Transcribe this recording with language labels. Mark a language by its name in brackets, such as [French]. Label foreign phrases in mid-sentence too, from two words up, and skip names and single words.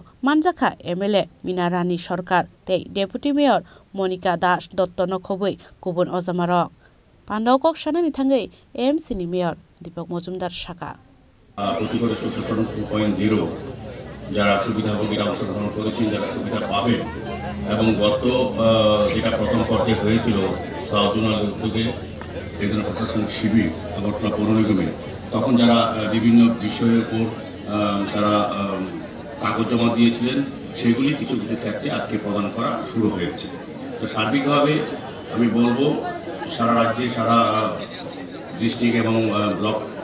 [Kok Borok] Manjaka MLA Minarani Sarkar tei Deputy Mayor Monica Das Dotto no khobui kubun ojamarok Pandawa kok sanani thangai MC Mayor Deepak Majumdar Shaka [Bangla] প্রতিকরে সুশাসন 2.0 যারা সুবিধাভোগীরা অংশগ্রহণ করেছেন যারা সুবিধা পাবেন এবং গত যেটা প্রথম পর্যায়ে হয়েছিল [English] South Zonal [Bangla] উদ্যোগে একজন প্রশাসনিক শিবির আগরতলা পৌর নিগমে তখন যারা বিভিন্ন বিষয়ের উপর তারা কাগজ জমা দিয়েছিলেন সেগুলি কিছু কিছু ক্ষেত্রে আজকে প্রদান করা শুরু হয়েছে তো সার্বিকভাবে আমি বলবো সারা রাজ্যে সারা ডিস্ট্রিক্ট এবং ব্লক